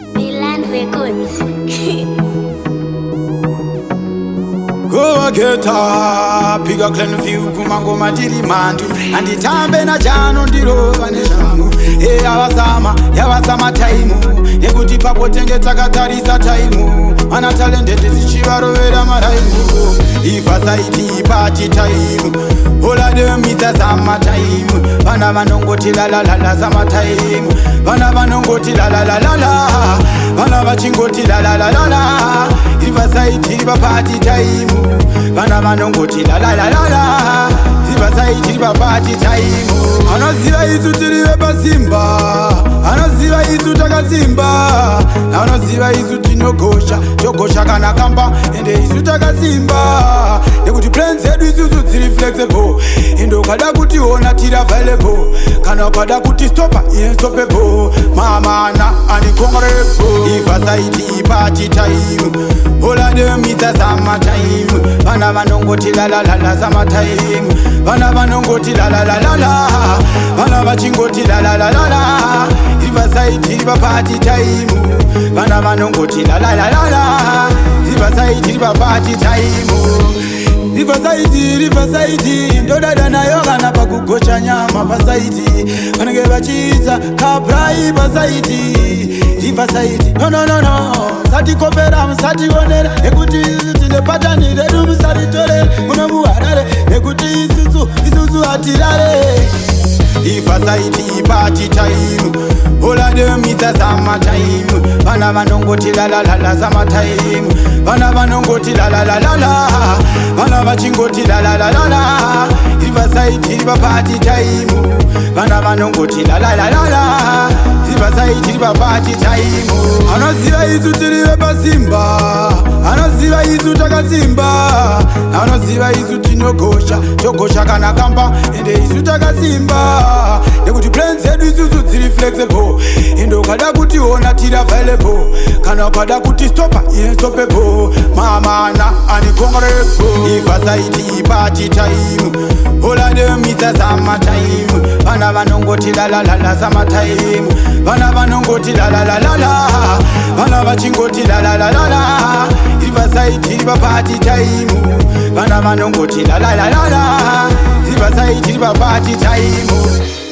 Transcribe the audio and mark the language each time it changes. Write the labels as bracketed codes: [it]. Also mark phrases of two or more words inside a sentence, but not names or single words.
[en] Milan Records. Go get up, pick a clean view, [sn] kumangoma tiri mantu. Anditambe na chano ndiro vane shangu. Eh, yavazama, yavazama time. Nekuti papo tenge takatarisa time. Vana talented tichivarovera maraimu. [en] If I say it, party time. All of them, it's a summer time. [sn] Vana vanongoti la la la la, [en] summer time. [sn] Vana vanongoti la la la la la. Vana vachingoti la la la la la. [en] If I say it, it's party time. [sn] Vana vanongoti la la la la la. [en] If I say it, it's party time. [sn] Anoziva isu tiri vepasimba. Anoziva isu takasimba. Anoziva isu tinogosha. Togosha kana kamba. Ende isu takasimba. Nekuti plans hedu isusu dziri flexible. Ende ukada kutiona tiri available. Kana ukada kuti stopa, iye stoppable. Mama na ani congratable. [en] If I say it, party time. All of them, it's a summer time. [sn] Vana vanongoti la la la la, [en] summer time. [sn] Vana vanongoti la la la la la. Vana vachingoti la la la la la. [en] If I say it, party time. [sn] Vana vanongoti la la la la la. [en] If I say it, party time. [sn] Riverside, Riverside, ndodada nayo kana pakugocha nyama pasaiti. Vanenge vachiisa kaprai pasaiti. Riverside, no, no, no, no. Musati kopera, musati onera. Nekuti isusu tine patani redu, musati tore. Muno muharare, nekuti isusu, isusu hatirare. [en] If I say it, party time. All of them, it's a summer time. [sn] Vana vanongoti la la la la, [en] summer time. [sn] Vana vanongoti la la la la la. Vana vachingoti la la la la la. [en] If I say it, party time. [sn] Vana vanongoti la la la la la. [en] If I say it, party time. [sn] Anoziva isu tiri vepasimba. Anoziva isu takasimba. Anoziva isu tinogosha. Togosha kana kamba. Ende isu takasimba. Nekuti plans hedu isusu dziri flexible. Ende ukada kutiona tiri available. Kana ukada kuti stopa, iye stoppable. Mama na ani congratable. [en] If I say it, party time. All of them, it's a summer time. [sn] Vana vanongoti la la la la, [en] summer time. [sn] Vana vanongoti la la la la la. Vana vachingoti la la la la la. [en] If I say it, party time. [sn] Vana vanongoti la la la la la. [en] If I say it, party time.